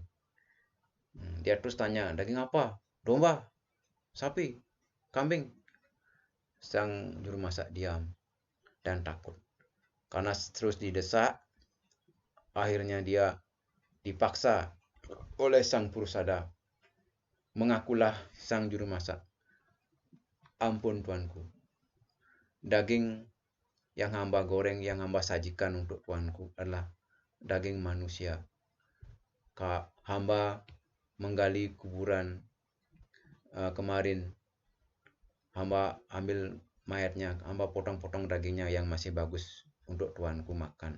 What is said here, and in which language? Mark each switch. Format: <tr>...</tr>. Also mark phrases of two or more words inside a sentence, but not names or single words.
<id>Dia terus tanya, daging apa? Domba, sapi, kambing. Sang juru masak diam dan takut. Karena terus didesak, akhirnya dia dipaksa oleh sang Purusada. Mengakulah sang juru masak. Ampun tuanku, daging yang hamba goreng, yang hamba sajikan untuk tuanku adalah daging manusia. Hamba menggali kuburan kemarin, hamba ambil mayatnya, hamba potong-potong dagingnya yang masih bagus untuk tuanku makan.</id>